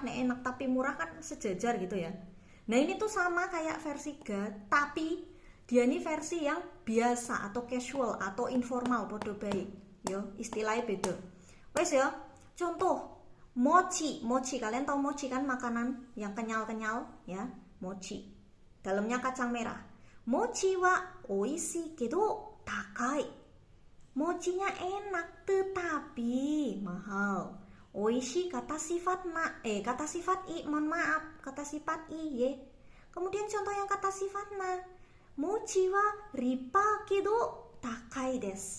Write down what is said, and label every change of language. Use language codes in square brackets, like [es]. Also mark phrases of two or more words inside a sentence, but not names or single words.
[id] Nah, enak tapi murah kan sejajar gitu ya. Nah, ini tuh sama kayak versi ga, tapi dia ini versi yang biasa atau casual atau informal, podo baik. Yo, istilahnya beda. Wes ya, contoh mochi. Mochi, kalian tahu mochi kan, makanan yang kenyal-kenyal ya, mochi. Dalamnya kacang merah. [ja] 餅は美味しいけど高い. [id] Mochinya enak tetapi mahal. Oishii kata sifat kata sifat i, mohon maaf, kata sifat i ye. Kemudian contoh yang kata sifat na. [ja] 餅は立派けど高いです.